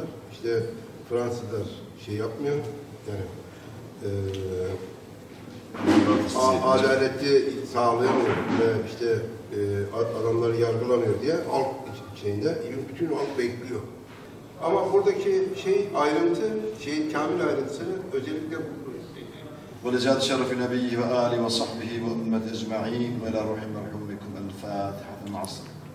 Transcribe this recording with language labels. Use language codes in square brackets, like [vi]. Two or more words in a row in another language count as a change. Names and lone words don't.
[tr] İşte Fransızlar şey yapmıyor, yani adaleti sağlayamıyor ve işte adamları yargılamıyor diye halk şeyinde bütün halk bekliyor. Ama buradaki ayrıntı, kamil ayrıntısını özellikle [ar] ولجاد شرف نبيه وآله وصحبه وأمة أجمعين وإلى روح مرحومكم الفاتحة مع الصلاة.